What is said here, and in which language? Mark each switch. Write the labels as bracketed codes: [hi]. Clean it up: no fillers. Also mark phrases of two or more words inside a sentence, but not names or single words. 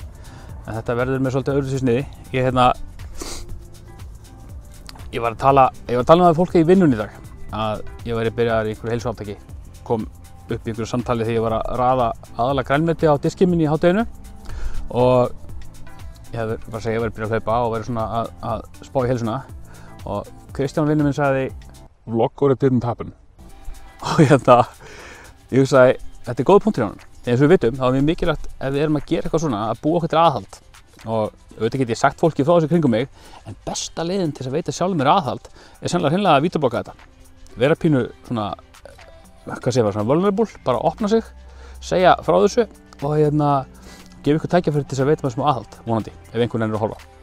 [is] En þetta verður mér svolítið öðruvísi sniði. Ég var að tala með fólki í vinnunni í dag að ég væri byrjaður í einhverju heilsuvloggi. Kom upp í einhverju samtali þegar ég var að raða aðalega grænmeti á diskinn minn í hádeginu og ég var að segja að ég væri byrjað að hlaupa og væri svona að spá í heilsuna. Og Kristján vinur minn sagði [en] vlogg or it didn't happen. [is] Og ég hugsaði, þetta góð punktur hjá hann. Eins og við vitum, þá er mjög mikilvægt ef við erum að gera eitthvað svona að búa okkur til aðhald. Og auðvitað get ég sagt fólki frá þessu kringum mig, en besta leiðin til að veita sjálfur mér aðhald er sennilega hreinlega að vídeoblogga þetta. Vera pínu svona, hvað segir maður, svona vulnerable, bara opna sig, segja frá þessu og gefa ykkur tækifæri til þess að veita mér smá aðhald, vonandi, ef einhvern er að horfa.